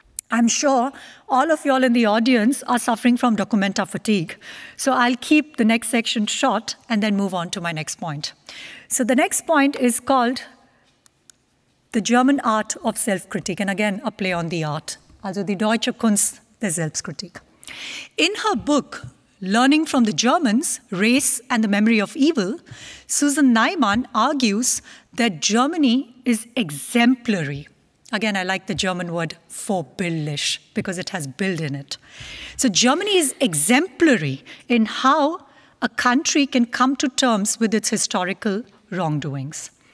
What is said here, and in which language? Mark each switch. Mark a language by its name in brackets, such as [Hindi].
[English] I'm sure all of y'all in the audience are suffering from Documenta fatigue. So I'll keep the next section short and then move on to my next point. So the next point is called the German art of self-critique. And again, a play on the art. [German] Also die deutsche Kunst der Selbstkritik. [English] In her book, Learning from the Germans, Race and the Memory of Evil, Susan Neiman argues that Germany is exemplary. Again, I like the German word vorbildlich because it has Bild in it. So Germany is exemplary in how a country can come to terms with its historical wrongdoings.